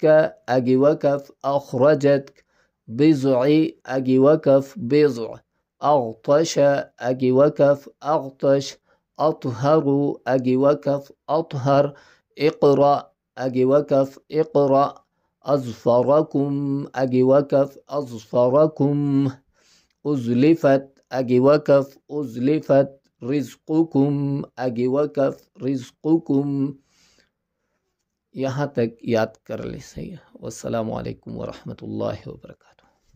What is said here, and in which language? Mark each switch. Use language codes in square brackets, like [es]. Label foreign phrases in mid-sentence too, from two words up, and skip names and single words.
[ur] اگی وکف اخرجتک، بضع، اگی وکف بضع، اغطش، اگی وکف اغطش، اطهر، اگی وکف اطهر، اقرأ، اگی وکف اقرأ، اظفرکم، اگی وکف اظفرکم، ازلفت، اگی وکف ازلفت، رزقکم، اگی وکف رزقکم۔ یہاں تک یاد کر لیں۔ صحیح ہے۔ [ar] والسلام علیکم ورحمۃ اللہ وبرکاتہ۔